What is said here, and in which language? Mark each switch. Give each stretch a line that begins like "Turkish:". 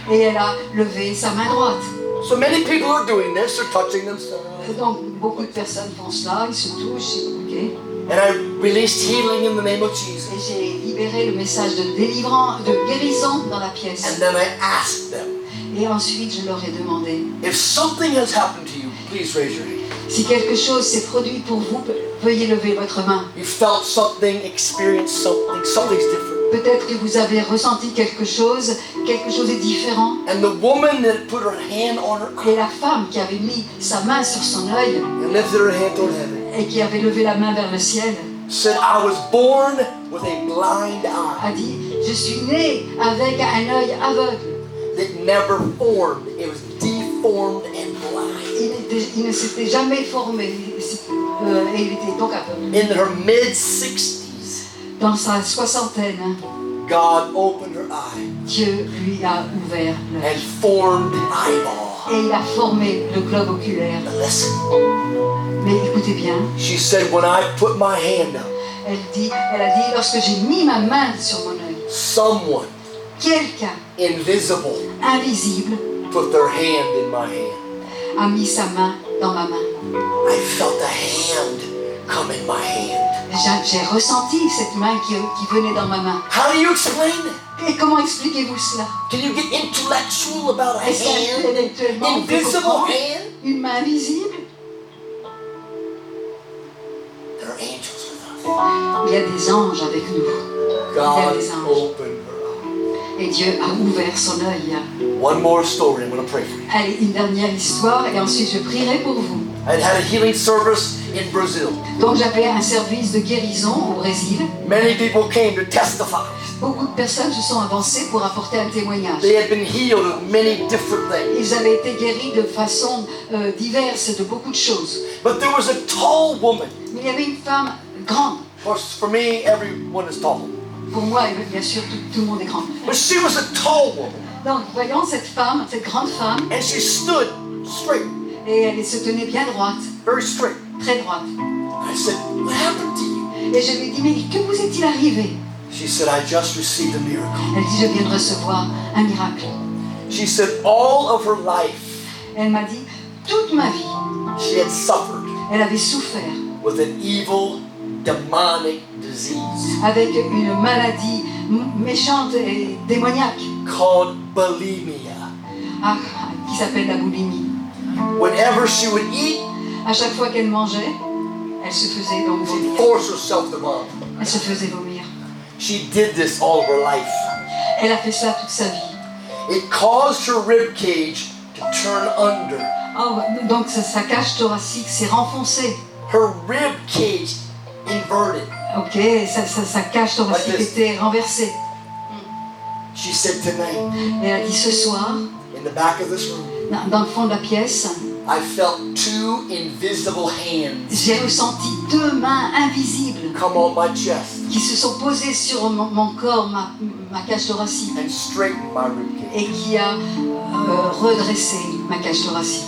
French: Et elle a levé sa main droite.
English: So many people are doing this, they're touching themselves.
French: Et donc beaucoup de personnes font cela, ils se touchent, ok.
English: And I released healing in the name of Jesus.
French: Et j'ai libéré le message de délivrance, de guérison dans la pièce.
English: And then I asked them,
French: Et ensuite je leur ai demandé,
English: if something has happened to you, please raise your hand.
French: si quelque chose s'est produit pour vous, veuillez lever votre main.
English: You felt something, experienced something, something's different.
French: Peut-être que vous avez ressenti quelque chose est différent.
English: And the woman that put her hand on her
French: Et
English: eye
French: la femme qui avait mis sa main sur son œil
English: and lifted her hand toward heaven
French: et qui avait levé la main vers le ciel
English: said, I was born with a blind eye
French: a dit, je suis née avec un œil aveugle.
English: that never formed. It was deformed and blind.
French: Il ne s'était jamais formé et il était donc aveugle.
English: In her mid-60s,
French: Dans sa soixantaine,
English: God opened her eye
French: Dieu lui a ouvert
English: and
French: l'œil
English: formed the eyeball.
French: et il a formé le globe oculaire.
English: Now listen,
French: Mais écoutez bien,
English: she said, when I put my hand up,
French: elle a dit, lorsque j'ai mis ma main sur mon œil,
English: someone
French: quelqu'un
English: invisible
French: invisible
English: put their hand in my hand.
French: a mis sa main dans ma main.
English: I felt a hand come in my hand.
French: J'ai ressenti cette main qui venait dans ma main.
English: How do you explain that?
French: Et comment expliquez-vous cela?
English: Can you get intellectual about a
French: Est-ce
English: hand?
French: qu'intellectuellement on peut
English: Invisible
French: comprendre
English: hand?
French: une main invisible.
English: There are angels with us.
French: Il y a des anges avec nous.
English: God
French: des anges.
English: opened her
French: Et Dieu a ouvert son œil.
English: eyes. One more story, I'm going to pray for you.
French: Allez, une dernière histoire et ensuite je prierai pour vous.
English: I had a healing service in Brazil.
French: Donc j'avais un service de guérison au Brésil.
English: Many people came to testify.
French: Beaucoup de personnes se sont avancées pour apporter un témoignage.
English: They had been healed of many different things.
French: Ils avaient été guéris de façon diverse de beaucoup de choses.
English: But there was a tall woman.
French: Mais il y avait une femme grande.
English: Of course, for me, everyone is tall.
French: Pour moi, bien sûr, tout le monde est grand.
English: But she was a tall woman.
French: Donc voyons cette femme, cette grande femme,
English: And she stood straight,
French: et elle se tenait bien droite,
English: very straight.
French: très droite.
English: I said, what happened to you?
French: Et je lui ai dit, mais que vous est-il arrivé?
English: She said, I just received a miracle.
French: Elle dit, je viens de recevoir un miracle.
English: She said, all of her life,
French: Elle m'a dit, toute ma vie,
English: she had suffered
French: elle avait souffert
English: with an evil, demonic disease
French: avec une maladie méchante et démoniaque
English: called bulimia.
French: qui s'appelle la boulimie.
English: Whenever she would eat,
French: À chaque fois qu'elle mangeait, elle se faisait donc
English: she'd
French: vomir.
English: force herself to vomit.
French: Elle se faisait vomir.
English: She did this all of her life.
French: Elle a fait ça toute sa vie.
English: It caused her rib cage to turn under.
French: Oh, donc sa cage thoracique s'est renfoncée.
English: Her rib cage inverted.
French: Ok, sa cage thoracique
English: Like this.
French: était renversée.
English: She said, tonight,
French: Et elle a dit, ce soir,
English: in the back of this room,
French: dans le fond de la pièce,
English: I felt two invisible hands
French: j'ai ressenti deux mains invisibles
English: come on my chest
French: qui se sont posées sur mon corps, ma cage thoracique,
English: and straighten my rib cage.
French: et qui a redressé ma cage thoracique.